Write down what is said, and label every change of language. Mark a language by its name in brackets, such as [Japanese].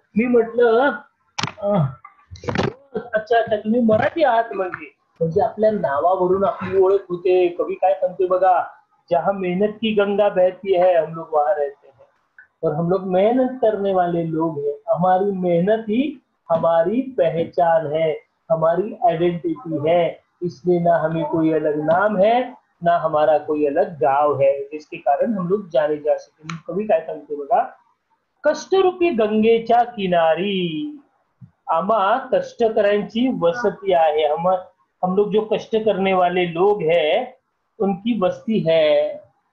[Marathi] मी म्हटलं अच्छा अच्छा तुम्ही मराठी आहात, म्हणजे आपल्या नावावरून आपली ओळख होते। कवी काय सांगते बघा, [Hindi] जहाँ मेहनत की गंगा बहती है हम लोग वहां रहते हैं, और हम लोग मेहनत करने वाले लोग हैं, हमारी मेहनत ही हमारी पहचान है, हमारी आइडेंटिटी है। इसलिए ना हमें कोई अलग नाम है, ना हमारा कोई अलग गाव है, जिसके कारण हम लोग जाने जा सके। [Marathi] कवी काय सांगते बघा, कष्टरूपी गंगेच्या किनारी आम्हा कष्टकऱ्यांची वसती आहे। [Hindi] हम लोग जो कष्ट करने वाले लोग हैं उनकी बस्ती है।